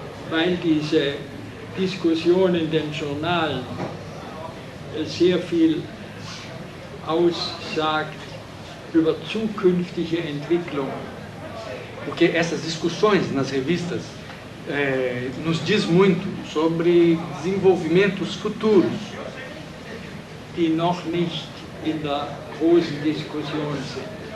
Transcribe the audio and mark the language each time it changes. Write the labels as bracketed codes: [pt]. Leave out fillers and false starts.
[de] Weil diese Diskussion in den Journalen sehr viel aussagt über zukünftige Entwicklung. [pt] Porque essas discussões nas revistas nos diz muito sobre desenvolvimentos futuros. [de] Die noch nicht in der großen Diskussion sind.